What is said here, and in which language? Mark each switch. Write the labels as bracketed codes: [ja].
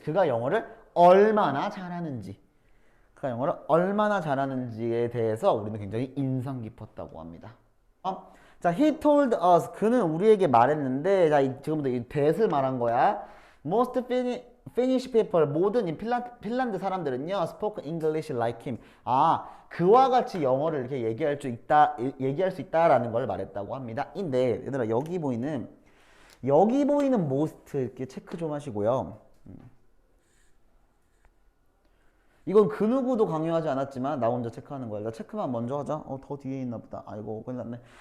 [ko] 그가 영어를 얼마나 잘하는지. 그가 영어를 얼마나 잘하는지에 대해서 우리는 굉장히 인상 깊었다고 합니다. [en] 자, he told us. [ko] 그는 우리에게 말했는데, 자, 지금부터 이 that을 말한 거야. [en] Most Finnish people, 모든 이 핀란드 사람들은요, spoke English like him. [ko] 그와 같이 영어를 이렇게 얘기할 수 있다라는 걸 말했다고 합니다. 근데 얘들아, 여기 보이는 most 이렇게 체크 좀 하시고요. 이건 그 누구도 강요하지 않았지만 나 혼자 체크하는 거야. 나 체크만 먼저 하자. 더 뒤에 있나 보다. 아이고, 큰일 났네.